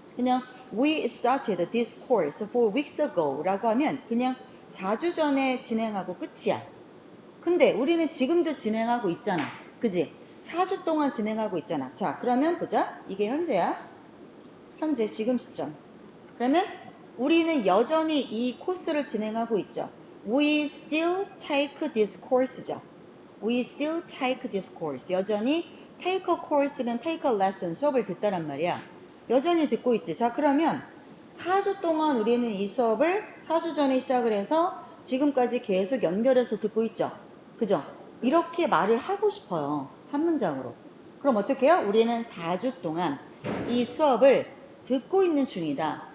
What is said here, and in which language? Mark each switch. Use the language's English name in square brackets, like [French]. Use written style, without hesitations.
[Korean] 그냥 [English] we started this course 4 weeks ago [Korean] 라고 하면 그냥 4주 전에 진행하고 끝이야. 근데 우리는 지금도 진행하고 있잖아. 그지? 4주 동안 진행하고 있잖아. 자, 그러면 보자. 이게 현재야. 현재 지금 시점. 그러면 우리는 여전히 이 코스를 진행하고 있죠. [English] We still take this course죠. We still take this course. [Korean] 여전히 [English] take a course [Korean] 는 [English] take a lesson [Korean] 수업을 듣다란 말이야. 여전히 듣고 있지. 자, 그러면 4주 동안 우리는 이 수업을 4주 전에 시작을 해서 지금까지 계속 연결해서 듣고 있죠. 그죠? 이렇게 말을 하고 싶어요. 한 문장으로. 그럼 어떻게 해요? 우리는 4주 동안 이 수업을 듣고 있는 중이다.